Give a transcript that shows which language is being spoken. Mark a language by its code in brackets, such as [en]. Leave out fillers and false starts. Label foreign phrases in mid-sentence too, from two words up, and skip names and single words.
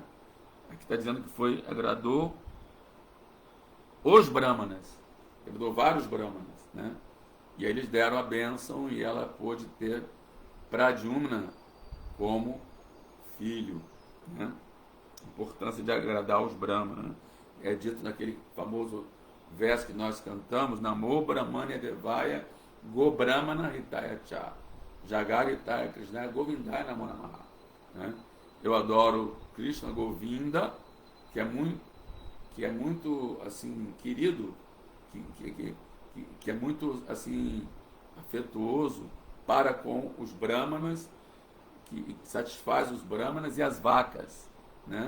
[pt] Aqui está dizendo que agradou os Brahmanas, agradou vários Brahmanas, né? E aí eles deram a bênção e ela pôde ter Pradyumna como filho, né? A importância de agradar os Brahmanas, né? É dito naquele famoso verso que nós cantamos, [sa] Namo Brahmanya Devaya Go Brahmana Hitaya Cha Jagar Hitaya Krishna Govindaya Namo Namaha, [pt] né? Eu adoro Krishna Govinda, que é muito assim querido, que é muito assim afetuoso para com os Brahmanas, que satisfaz os Brahmanas e as vacas, né?